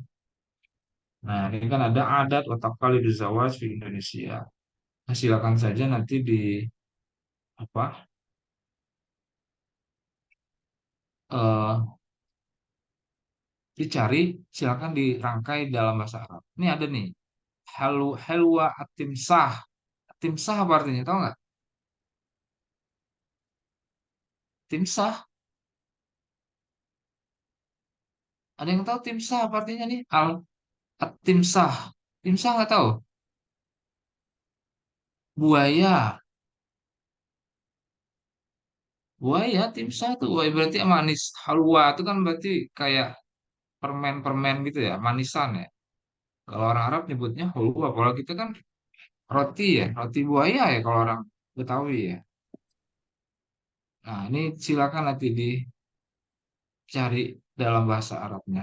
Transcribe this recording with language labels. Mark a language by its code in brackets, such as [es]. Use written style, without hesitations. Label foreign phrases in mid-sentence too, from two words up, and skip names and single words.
[id] Nah, ini kan ada adat wa Taqaliduz Zawaj di Indonesia. Nah, silakan saja nanti di apa? eh dicari, silakan dirangkai dalam bahasa Arab. Ini ada nih, [ar] حلوى التمساح. [id] Timsah apa artinya? Tahu nggak? Timsah. Ada yang tahu timsah apa artinya nih? Timsah. Timsah nggak tahu? Buaya. Buaya, timsah tuh buaya berarti manis. Halwa itu kan berarti kayak permen-permen gitu ya, manisan ya. Kalau orang Arab nyebutnya halwa. Kalau kita kan roti ya, roti buaya ya kalau orang Betawi ya. Nah, ini silakan nanti dicari dalam bahasa Arabnya.